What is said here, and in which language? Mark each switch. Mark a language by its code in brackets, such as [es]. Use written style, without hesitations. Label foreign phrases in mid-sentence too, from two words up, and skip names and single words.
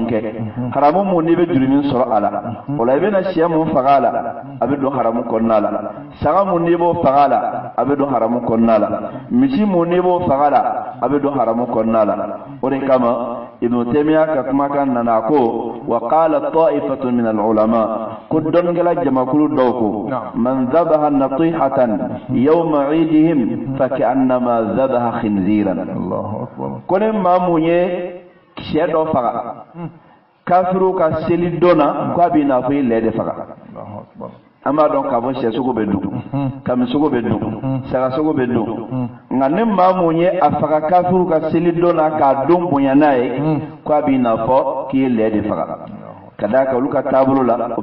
[bm] kɛ haramu mun n'i bɛ juru min sɔrɔ a la o la i bɛna sɛ mun faga a la a bɛ don haramu kɔnɔna la saga mun n'i b'o faga a la a bɛ don haramu kɔnɔna la misi mun n'i b'o faga la a bɛ don haramu kɔnɔna la o de kama Ibnu Taymiya ka kumakan nana ko [ar] وقال طائفة من العلماء [bm] ko dɔnnikɛla jamakulu dɔw ko [ar] من ذبح نطيحة يوم عيدهم فكأنما ذبح خنزيرا [bm] ko ne maa mun ye sɛ dɔ faga kafiru ka seli donna ko a b'i n'a fɔ i lɛ de faga an b'a dɔn k'a fɔ sɛ sogo bɛ dun kami sogo bɛ dun saga sogo bɛ dun nka ne maa mun ye a faga kafiru ka seli donna k'a don bonya n'a ye ko a b'i n'a fɔ k'i ye lɛ de faga ka d'a kan olu ka taabolo la o